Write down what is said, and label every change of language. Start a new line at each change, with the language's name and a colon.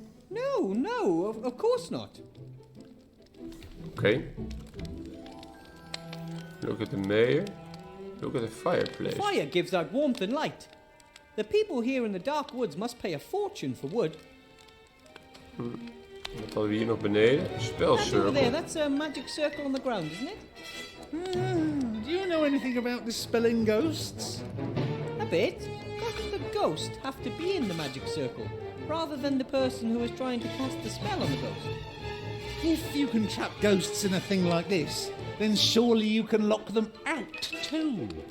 English: No, of course not. Oké. Look at the mayor. Look at the fireplace. Fire gives out warmth and light. The people here in the dark woods must pay a fortune for wood.
Dutch: Wat hadden we hier nog beneden?
English: That over there, Spelcircle. that's a magic circle on the ground, isn't it? Do you know anything about dispelling ghosts? A bit. Doesn't the ghost have to be in the magic circle, rather than the person who is trying to cast the spell on the ghost? If you can trap ghosts in a thing like this, then surely you can lock them out too.